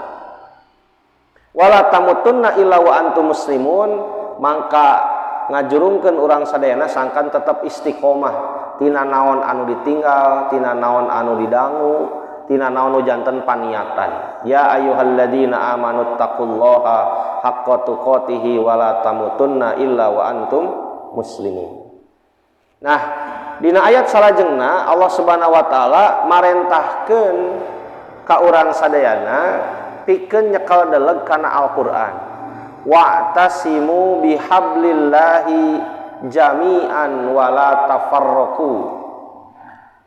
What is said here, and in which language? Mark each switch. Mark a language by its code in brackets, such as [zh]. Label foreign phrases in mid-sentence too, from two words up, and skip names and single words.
[ar] ولا تموتن إلا وأنتم مسلمون, [su] mangka ngajurungkeun urang sadayana sangkan tetap istiqomah tina naon anu ditinggal, tina naon anu didangu, tina naon nu janten paniatan. [ar] يا أيها الذين آمنوا اتقوا الله حق تقاته ولا تموتن إلا وأنتم مسلمون. [su] Nah, dina ayat salajengna Allah [ar] سبحانه وتعالى [su] marentahkeun ka urang sadayana pikeun nyekel deleg kana Al-Qur'an. [ar] واعتصموا بحبل الله جميعا ولا تفرقوا.